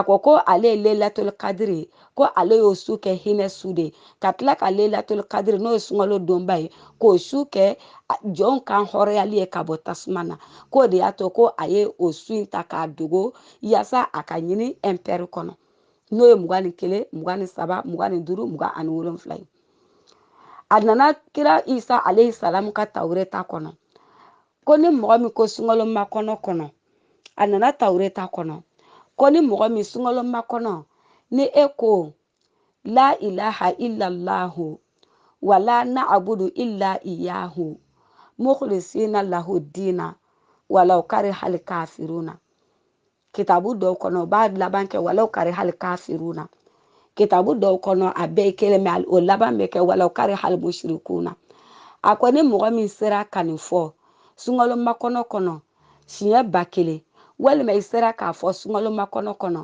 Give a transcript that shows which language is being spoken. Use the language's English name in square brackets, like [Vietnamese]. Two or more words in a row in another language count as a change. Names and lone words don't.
[Bambara] ko ale ye [Arabic] ليلة القدر [Bambara] ko ale y'o su kɛ hinɛ su de ka tila ka [Arabic] ليلة القدر [Bambara] n'o ye sunkalo donba ye k'o su kɛ jɔnw kan hɔrɔnyali ye ka bɔ tasuma na k'o de y'a to ko a ye o su in ta k'a dogo yaasa a ka ɲini impɛri kɔnɔ n'o ye 21 23 25 27 ye a nana kira isa alayhi salam ka tawureta kɔnɔ ko ni mɔgɔ min ko sunkalo makɔnɔ kɔnɔ a nana tawureta kɔnɔ ko ni mɔgɔ min sunkalo makɔnɔ ni e ko [Arabic] لا إله إلا الله ولا نعبد إلا إياه مخلصين له الدين ولو كره الكافرون [Bambara] kitabu dɔw kɔnɔ b'a laban kɛ [Arabic] ولو كره الكافرون [Bambara] kitabu dɔw kɔnɔ a bɛɛ kelen mɛ o laban bɛ kɛ [Arabic] ولو كره المشركون [Bambara] a ko ni mɔgɔ min sera ka nin fɔ sunkalo makɔnɔ kɔnɔ siɲɛ 1000 walima I sera k'a fɔ sunkalo makɔnɔ kɔnɔ